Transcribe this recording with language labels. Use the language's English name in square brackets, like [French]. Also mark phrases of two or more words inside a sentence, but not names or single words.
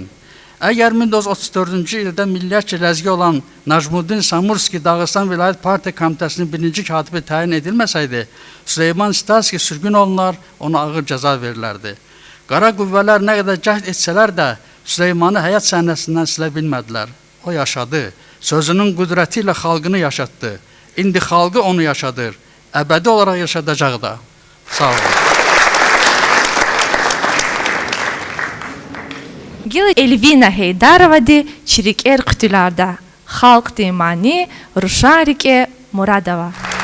[Azerbaijani] Əgər 1934-cü ildə milliyyətcə ləzgi olan Najmuddin Samurski Dağıstan Vilayət Partiya Komitəsinin birinci katibi təyin edilməsəydi, Süleyman Stalski sürgün olunar, ona ağır cəza verilərdi. Qara qüvvələr nə qədər cəhd etsələr də Süleymanı həyat səhnəsindən silə bilmədilər. O yaşadı, sözünün qüdrəti ilə xalqını yaşatdı. İndi xalqı onu yaşadır, əbədi olaraq yaşadacaq da. Sağ olun. Эльвина Хейдаровади Чирикер Ктюларда, Халк Тимани, Рушарике Мурадова.